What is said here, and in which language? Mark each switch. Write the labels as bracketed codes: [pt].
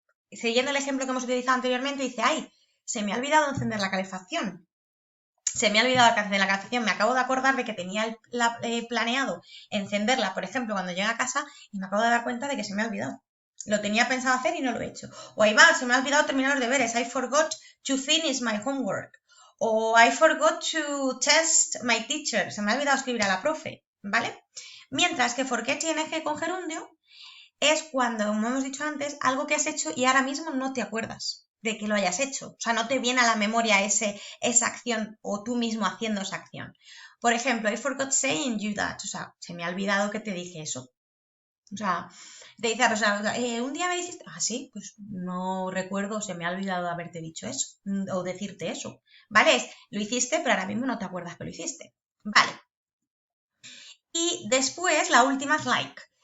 [es] Siguiendo el ejemplo que hemos utilizado anteriormente, dice, ay, se me ha olvidado encender la calefacción. Se me ha olvidado encender la calefacción. Me acabo de acordar de que tenía planeado encenderla, por ejemplo, cuando llegue a casa y me acabo de dar cuenta de que se me ha olvidado. Lo tenía pensado hacer y no lo he hecho. O ahí va, se me ha olvidado terminar los deberes. [en] I forgot to finish my homework. O I forgot to test my teacher. [es] Se me ha olvidado escribir a la profe, ¿vale? Mientras que forget ing con gerundio es cuando, como hemos dicho antes, algo que has hecho y ahora mismo no te acuerdas de que lo hayas hecho. O sea, no te viene a la memoria esa acción o tú mismo haciendo esa acción. Por ejemplo, [en] I forgot saying you that. [es] O sea, se me ha olvidado que te dije eso. O sea, te dice Rosa, un día me dijiste, sí, pues no recuerdo, se me ha olvidado haberte dicho eso o decirte eso. ¿Vale? Lo hiciste, pero ahora mismo no te acuerdas que lo hiciste. Vale. Y después, la última es like.